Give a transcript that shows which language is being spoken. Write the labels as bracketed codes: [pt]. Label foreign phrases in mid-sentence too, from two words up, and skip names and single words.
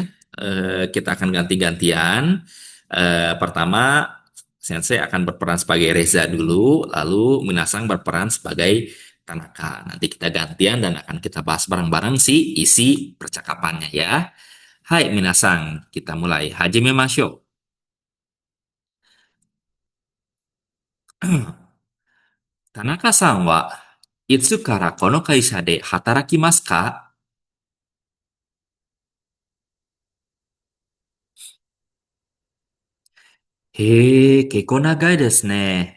[id] Kita akan ganti-gantian. Pertama Sensei akan berperan sebagai Reza dulu, lalu Minasang berperan sebagai Tanaka. Nanti kita gantian dan akan kita bahas bareng-bareng si isi percakapannya ya. Hai Minasang, kita mulai. [ja] 始めましょう. 田中さんはいつからこの会社で働きますか？へえ、結構長いですね。